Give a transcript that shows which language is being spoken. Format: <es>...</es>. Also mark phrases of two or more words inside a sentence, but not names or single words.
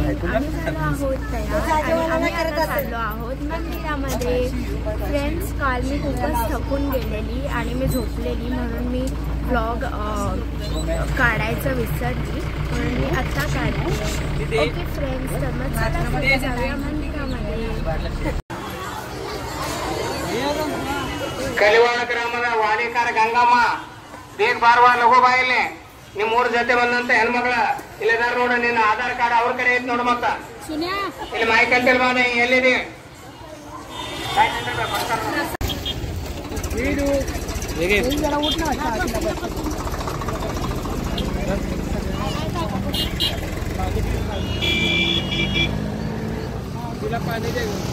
<mr>आम्ही झालो आहोत तयार आणि आम्ही आता चाललो आहोत मंदिरामध्ये. फ्रेंड्स, काल मी खूपच थकून गेलेली आणि मी झोपलेली म्हणून मी व्लॉग काढायचं विसरली, म्हणून मी आत्ता काढते.</mr> <en>okay friends,</en> <mr>तर मग चला जाऊया मंदिरामध्ये.</mr> <kn>ಕಲಿವಾಳ ಗ್ರಾಮದ ವಾಲಿಕಾರ ಗಂಗಮ್ಮ ಬೇಗ ಬಾರವಾ ಲಘು ಬಾಯಿಲೆ ನಿಮ್ಮ 3 ಜೊತೆ ಬಂದಂತ ಹೆಣ್ಮಗಳ ಇಲ್ಲಿದಾರ ನೋಡು. ನಿನ್ನ ಆಧಾರ್ ಕಾರ್ಡ್ ಅವ್ರ ಕಡೆ ಐತಿ ನೋಡು. ಮತ್ತ ಇಲ್ಲಿ ಮಾಯ್ಕಂತೇಳಿ ಬಾ, ಎಲ್ಲಿದೆ</kn> <mr>तिला पाणी दे.</mr>